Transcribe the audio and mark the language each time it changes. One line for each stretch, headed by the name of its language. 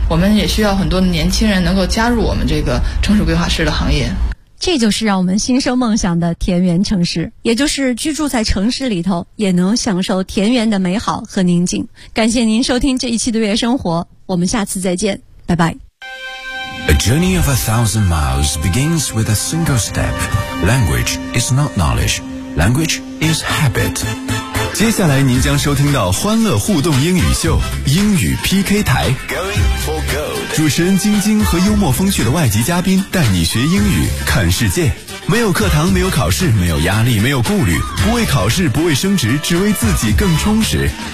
Chinese: 我们也需要很多的年轻人能够加入我们这个城市规划师的行业。这就是让我们心生梦想的田园城市，也就是居住在城市里头也能享受田园的美好和宁静。感谢您收听这一期的月生活，我们下次再见，拜拜。
English: A journey of 1,000 miles begins with a single step. Language is not knowledge. Language is habit.
Chinese: 接下来您将收听到欢乐互动英语秀，英语 PK 台。
English: Going for gold.
Chinese: 主持人晶晶和幽默风趣的外籍嘉宾带你学英语看世界。没有课堂，没有考试，没有压力，没有顾虑，不为考试，不为升职，只为自己更充实。